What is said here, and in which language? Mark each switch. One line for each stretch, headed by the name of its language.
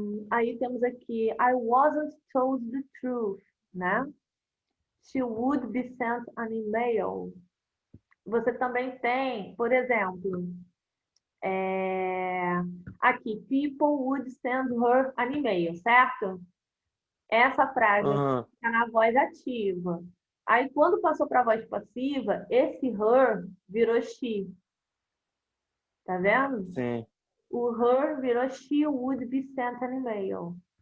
Portuguese: Aí temos aqui,
English: I wasn't told the truth, né? She would be sent an email.
Portuguese: Você também tem, por exemplo, aqui,
English: people would send her an email,
Portuguese: certo? Essa frase aqui Aham. fica na voz ativa. Aí, quando passou para a voz passiva, esse her virou she. Tá vendo? Sim. O her virou
English: she would be sent an email.